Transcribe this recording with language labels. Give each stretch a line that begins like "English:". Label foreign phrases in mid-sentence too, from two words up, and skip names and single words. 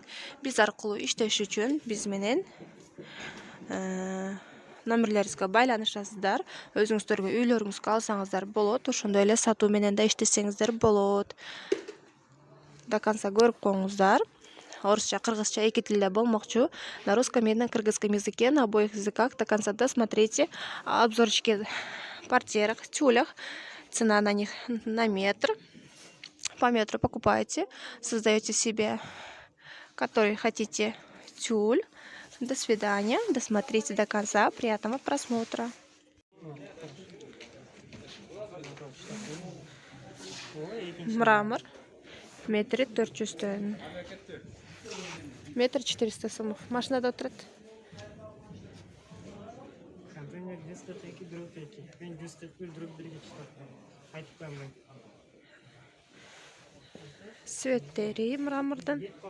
Kyrgyz: Биз аркылуу иштеш үчүн биз менен номерлерибизге байланышасыздар. Өзүңүздөргө үйлөрүңүзгө алсаңыздар болот. Ошондой эле сатуу менен да иштесеңиздер болот.
Russian: До конца
Kyrgyz: көрүп коюңуздар. Орусча, кыргызча эки тилде болмокчу.
Russian: На русском и на кыргызском языке, на обоих языках. До конца досмотрите. Обзорчики в портьерах, тюлях. Цена на них на метр. По метру покупаете, создаете себе, который хотите, тюль. До свидания. Досмотрите до конца. Приятного просмотра. Мрамор. Метр 400. Метр 400 сомов.
Kyrgyz: Машинада отурат. Светтери мрамордон.